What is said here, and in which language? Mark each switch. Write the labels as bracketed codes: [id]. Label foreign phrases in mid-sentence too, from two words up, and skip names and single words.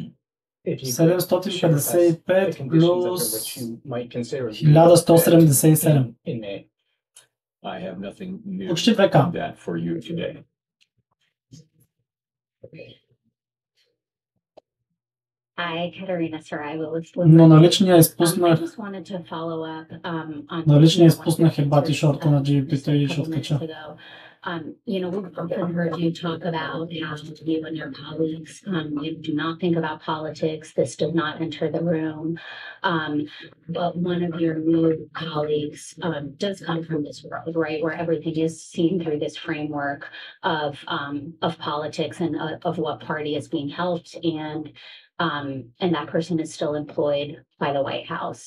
[bg] 755 плюс 1177. [en] I have nothing new [bg] Почти 2К. [en] on that for you today. Hi, Katerina Saraiva. [bg] Но наличния изпуснах. [en] I just wanted to follow up on. [bg] Наличния изпуснах е бати шорта на GBP-то и ще откача. [en] We've often heard you talk about how you and your colleagues, you do not think about politics. This does not enter the room. But one of your new colleagues does come from this world, right, where everything is seen through this framework of politics and of what party is being helped, and that person is still employed by the White House.